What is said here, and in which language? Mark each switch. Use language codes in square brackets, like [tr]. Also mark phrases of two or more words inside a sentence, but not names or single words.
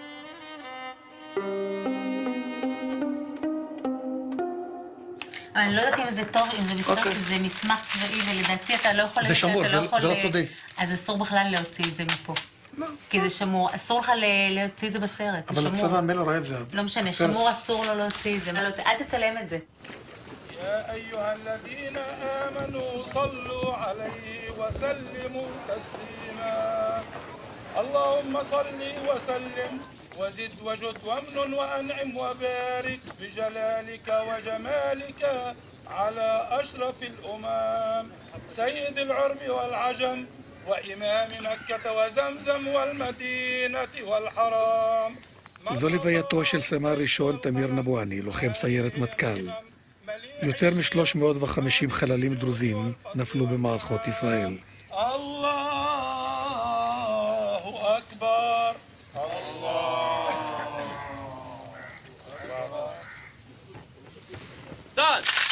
[he] אני לא יודעת אם זה טוב, אם זה מסמך צבאי, ולדעתי אתה לא יכול... זה שמור, זה לא סודי. אז אסור בכלל להוציא את זה מפה. כי זה שמור, אסור לך להוציא את זה בסרט. אבל הצבא מלא רואה את זה. לא משנה, שמור אסור לו להוציא את זה. אל תצלם את זה. [ar] يا أيها الذين آمنوا صلوا عليه وسلموا تسليما اللهم صل وسلم وزد وجد وامن وأنعم وبارك بجلالك وجمالك على أشرف الأمم سيد العرب والعجم وإمام مكة وزمزم والمدينة والحرام. [he] זו לווייתו של סמ"ר ראשון תמיר נבואני, לוחם סיירת מטכ"ל. יותר מ-350 חללים דרוזים נפלו במערכות ישראל. [ar] الله أكبر. [he] דן!